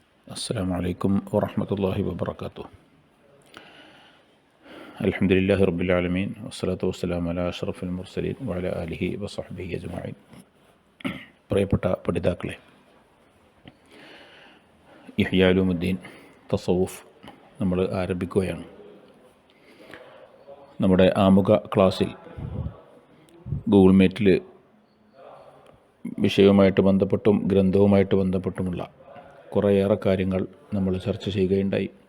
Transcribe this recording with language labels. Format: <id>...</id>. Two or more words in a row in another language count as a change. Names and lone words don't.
<ar>السلام عليكم ورحمة الله وبركاته. الحمد لله رب العالمين والصلاة والسلام على أشرف المرسلين وعلى آله وصحبه أجمعين.</ar> <ml>പ്രിയപ്പെട്ട പഠിതാക്കളെ, ഇഹ്യാ ഉലുമുദ്ദീൻ തസവുഫ് നമ്മൾ ആരംഭിക്കുകയാണ്. നമ്മുടെ ആമുഖ ക്ലാസ്സിൽ ഗൂഗിൾ മീറ്റിൽ വിഷയവുമായിട്ട് ബന്ധപ്പെട്ടും ഗ്രന്ഥവുമായിട്ട് ബന്ധപ്പെട്ടുമുള്ള കുറേയേറെ കാര്യങ്ങൾ നമ്മൾ ചർച്ച ചെയ്യുകയുണ്ടായി.</ml>